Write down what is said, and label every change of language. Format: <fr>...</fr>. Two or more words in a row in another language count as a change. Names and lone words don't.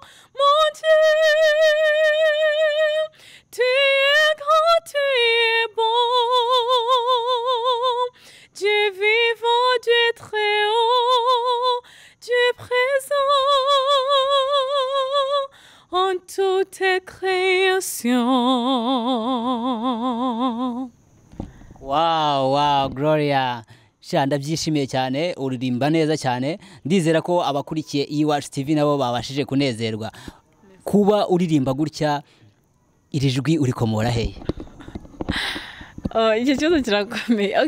<fr>Mon Dieu, tu es grand, tu es bon. Dieu vivant, Dieu très haut, Dieu présent en toutes tes créations. Wow, Gloria.</fr> <rw>Ndabyishimiye cyane, uririmba neza cyane. Ndizera ko abakurikiye iwacu TV nabo babashije kunezerwa. Kuba uririmba gutya, iri jwi urikomora hehe? Icyo kibazo kirakomeye.</rw>